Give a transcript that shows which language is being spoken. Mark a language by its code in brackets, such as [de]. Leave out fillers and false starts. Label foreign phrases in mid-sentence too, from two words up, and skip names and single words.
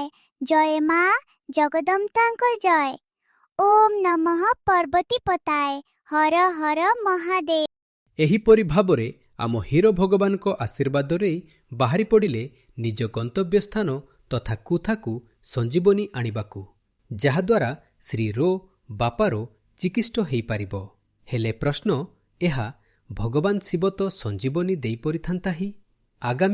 [hi] जय माँ जगदम्बाଙ୍କ जय। [sa] ओम नमः पार्वती पताय, हर हर महादेव। [or] ଏହିପରି ଭାବରେ ଆମ ହୀର ଭଗବାନଙ୍କ ଆଶୀର୍ବାଦରେ ବାହାରି ପଡ଼ିଲେ ନିଜ ଗନ୍ତବ୍ୟ ସ୍ଥାନ ତଥା କୁଥାକୁ ସଞ୍ଜୀବନୀ ଆଣିବାକୁ, ଯାହାଦ୍ୱାରା ଶ୍ରୀର ବାପାର ଚିକିତ୍ସା ହୋଇପାରିବ। ହେଲେ ପ୍ରଶ୍ନ ଏହା, ଭଗବାନ ଶିବ ତ ସଞ୍ଜୀବନୀ ଦେଇପାରିଥାନ୍ତା ହିଁ।